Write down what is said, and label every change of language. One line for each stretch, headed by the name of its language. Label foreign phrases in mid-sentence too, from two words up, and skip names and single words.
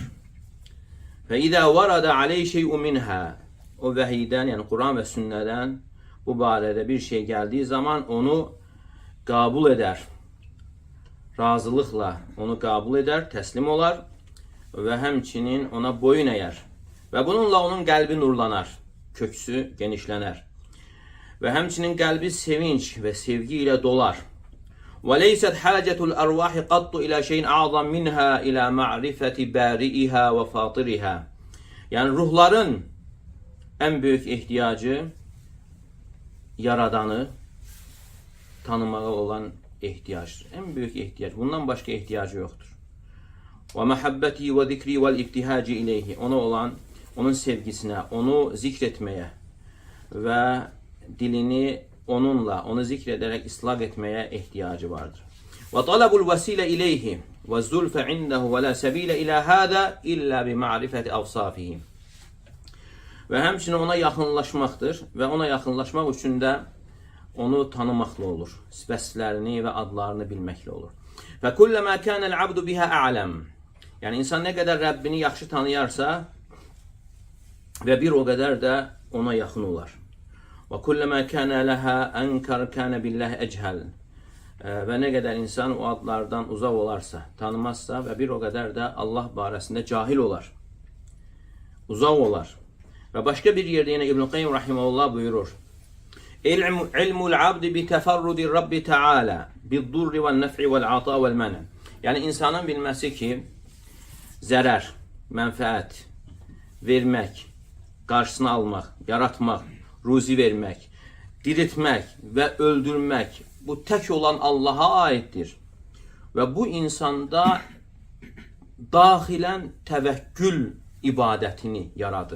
Arabic: وَإِذَا وَرَدَ عَلَيْهِ شَيْءٌ مِنْهُ,
Azerbaijani: o vəhiydən, yəni Quran və sünnədən bu barədə bir şey gəldiyi zaman onu qəbul edər. Razılıqla onu qəbul edər, təslim olar və həmçinin ona boyun əyər. Və bununla onun qəlbi nurlanar, köksü genişlənər. Və həmçinin qəlbi sevinç və sevgi ilə dolar.
Arabic: وَلَيْسَتْ حَاجَةُ الْأَرْوَاحِ قَطُّ إِلَى شَيْءٍ أَعْظَمْ مِنْهَا إِلَى مَعْرِفَةِ بَارِئِهَا وَفَاطِرِهَا.
Azerbaijani: Yəni ruhların ən böyük ehtiyacı yaradanı tanımağa olan ehtiyacdır. Ən böyük ehtiyac. Bundan başqa ehtiyacı yoxdur.
Arabic: وَمَحَبَّتِهِ وَذِكْرِهِ وَالْاِبْتِهَاجِ إِلَيْهِ.
Azerbaijani: Ona olan, onun sevgisinə, onu zikr etməyə və dilini onunla, onu zikr edərək islaq etməyə ehtiyacı vardır.
Arabic: وَطَلَبُ الْوَسِيلَ إِلَيْهِ وَالزُّلْفَ عِنْدَهُ وَلَا سَبِيلَ إِلَى هَذَا إِلَّا بِمَعْرِفَةِ أَوْصَافِهِ.
Azerbaijani: Və həmçinin ona yaxınlaşmaqdır və ona yaxınlaşmaq üçün də onu tanımaqla olur. Vəsflərini və adlarını bilməklə olur.
Arabic: فَكُلَّمَا كَانَ الْعَبْدُ بِهَا أَعْلَمْ.
Azerbaijani: Yəni insan nə qədər Rəbbini yaxşı tanıyarsa və bir o qədər də ona yaxın olar.
Arabic: وَكُلَّمَا كَانَ لَهَا أَنْكَرْ كَانَ بِاللّٰهِ أَجْهَلٍ.
Azerbaijani: Və nə qədər insan o adlardan uzaq olarsa, tanımazsa və bir o qədər də Allah barəsində cahil olar, uzaq olar. Və başqa bir yerdə yenə İbn-i Qayyim rahimehullah buyurur:
Arabic: عِلْمُ الْعَبْدِ بِتَفَرُّدِ الرَّبِّ تَعَالَى بِالضُّرِّ وَالنَّفْعِ وَالْعَطَاءِ وَالْمَنْعِ'.
Azerbaijani: Yəni insanın bilməsi ki, zərər, mənfəət, vermək, qarşısını almaq, yaratmaq, ruzi vermək, diriltmək və öldürmək bu tək olan Allaha aiddir. Və bu insanda daxilən təvəkkül ibadətini yaradır.